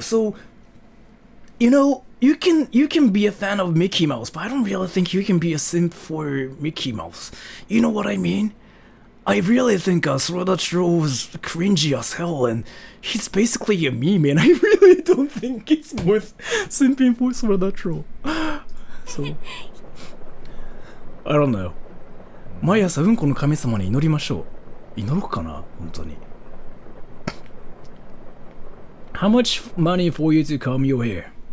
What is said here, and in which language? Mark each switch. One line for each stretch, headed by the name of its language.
English: So, you know, you can be a fan of Mickey Mouse, but I don't really think you can be a simp for Mickey Mouse. You know what I mean? I really think Sword Troll was cringy as hell, and he's basically a meme, and I really don't think it's worth simping for Sword Troll. So, I don't know.
Japanese: 毎朝うんこの神様に祈りましょう。祈ろうかな、本当に。
English: How much money for you to comb your hair?